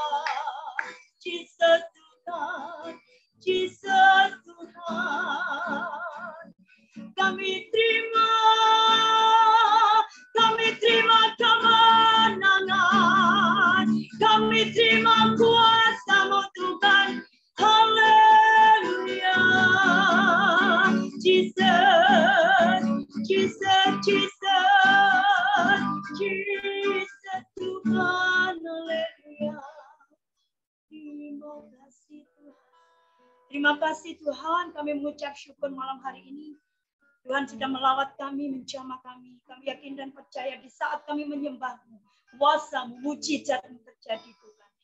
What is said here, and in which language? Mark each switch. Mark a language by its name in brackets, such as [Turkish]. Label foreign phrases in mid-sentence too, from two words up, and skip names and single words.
[Indonesian] Jesus Tuhan, Jesus Tuhan, kami terima kemenangan, kami terima kuasa-Mu Tuhan. Haleluya. Jesus, Jesus, Jesus, Jesus Tuhan. Haleluya. Terima kasih Tuhan. Terima kasih Tuhan, kami mengucap syukur malam hari ini. Tuhan sudah melawat kami, menjamah kami. Kami yakin dan percaya di saat kami menyembah-Mu, kuasa-Mu, mujizat-Mu terjadi Tuhan.